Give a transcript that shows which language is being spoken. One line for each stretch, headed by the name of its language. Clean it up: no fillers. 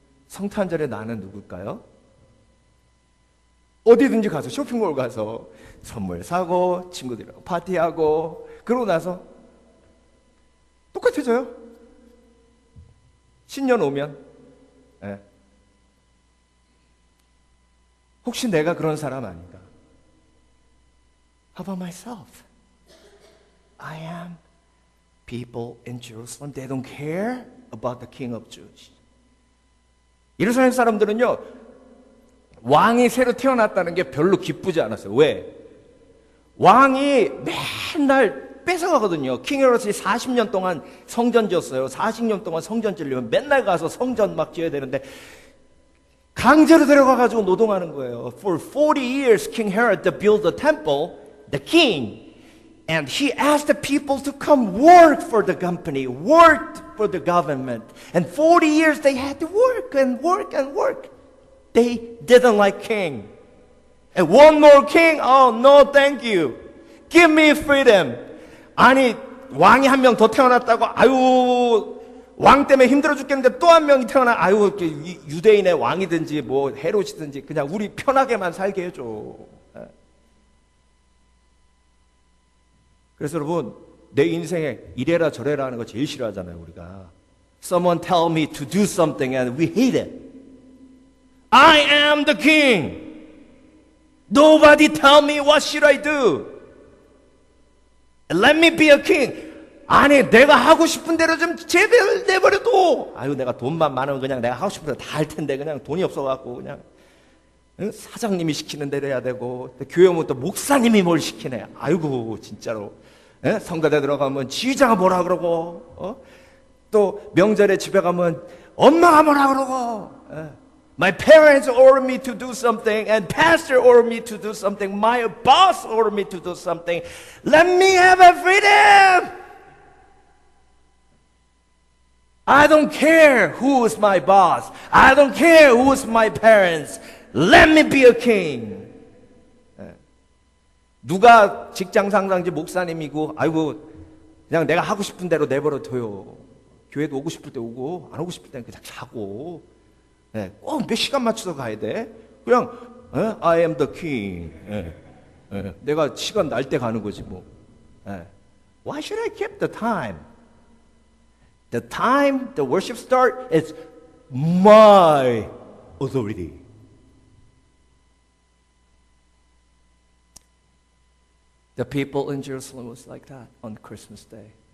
Korean: 성탄절에 나는 누굴까요? 어디든지 가서 쇼핑몰 가서 선물 사고 친구들이랑 파티하고 그러고 나서 똑같아져요. 신년 오면. 예. 혹시 내가 그런 사람 아닌가?
English: How about myself? I am people in Jerusalem. They don't care about the King of Jews.
Korean: 예루살렘 사람들은요, 왕이 새로 태어났다는 게 별로 기쁘지 않았어요. 왜? 왕이 맨날 뺏어가거든요. 킹 헤롯이 40년 동안 성전 지었어요. 40년 동안 성전 지으려면 맨날 가서 성전 막 지어야 되는데 강제로 데려가가지고 노동하는 거예요.
English: For 40 years, King Herod to build the temple, the king, and he asked the people to come work for the company, work for the government. And 40 years they had to work and work and work. They didn't like king. And one more king? Oh, no, thank you. Give me freedom.
Korean: 아니, 왕이 한 명 더 태어났다고, 아유, 왕 때문에 힘들어 죽겠는데 또 한 명이 태어나, 아유, 유대인의 왕이든지 뭐 헤롯이든지 그냥 우리 편하게만 살게 해줘. 그래서 여러분, 내 인생에 이래라 저래라 하는 거 제일 싫어하잖아요, 우리가.
English: Someone tell me to do something and we hate it. I am the king. Nobody tell me what should I do. Let me be a king.
Korean: 아니, 내가 하고 싶은 대로 좀 제발 내버려둬. 아유, 내가 돈만 많으면 그냥 내가 하고 싶은 대로 다 할 텐데 그냥 돈이 없어갖고 그냥 사장님이 시키는 대로 해야 되고, 교회 오면 또 목사님이 뭘 시키네. 아이고, 진짜로. 성가대 들어가면 지휘자가 뭐라 그러고,
English: 또 명절에 집에 가면 엄마가 뭐라 그러고, My parents ordered me to do something, and pastor ordered me to do something. My boss ordered me to do something. Let me have a freedom. I don't care who is my boss. I don't care who is my parents. Let me be a king.
Korean: 누가 직장 상사인지 목사님이고, 아이고, 그냥 내가 하고 싶은 대로 내버려 둬요. 교회도 오고 싶을 때 오고, 안 오고 싶을 때는 그냥 자고. 꼭 몇 시간 맞춰서 가야 돼. 그냥
English: I am the king.
Korean: 내가 시간 날 때 가는 거지 뭐.
English: Why should I keep the time? The time the worship start is my authority. The people in Jerusalem was like that on Christmas Day.